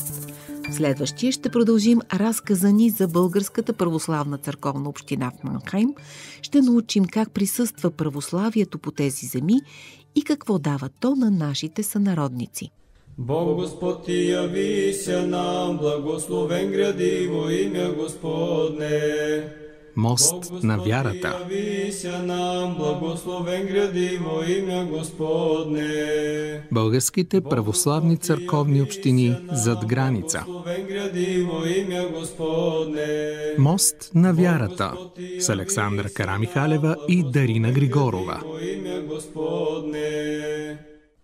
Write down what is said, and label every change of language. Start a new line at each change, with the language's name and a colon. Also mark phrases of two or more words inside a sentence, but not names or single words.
Bulgarian: В следващия ще продължим разказа ни за Българската православна църковна община в Манхайм. Ще научим как присъства православието по тези земи и какво дава то на нашите сънародници.
Church Slavic: Бог Господ ти яви се нам, благословен гради во имя Господне.
Bulgarian: Мост на вярата. Българските православни църковни общини зад граница. Мост на вярата с Александра Карамихалева и Дарина Григорова.